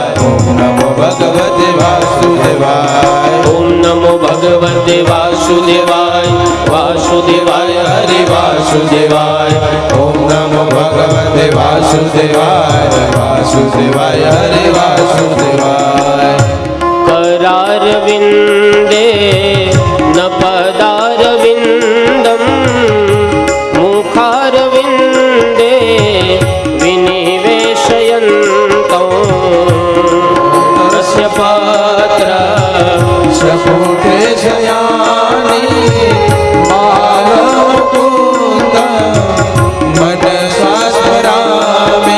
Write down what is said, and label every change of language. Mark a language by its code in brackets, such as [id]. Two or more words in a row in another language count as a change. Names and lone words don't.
[sa] ओम नमो भगवते वासुदेवाय, ओम नमो भगवते वासुदेवाय, वासुदेवाय हरे वासुदेवाय, ओम नमो भगवते वासुदेवाय, वासुदेवाय हरे वासुदेवाय. करार विंदे न पदार विंदम मुखार विंदे विनिवेशयन्तो तस्य पात्र सपुटे शयानि बालमुकुन्द मनसा स्मरामि.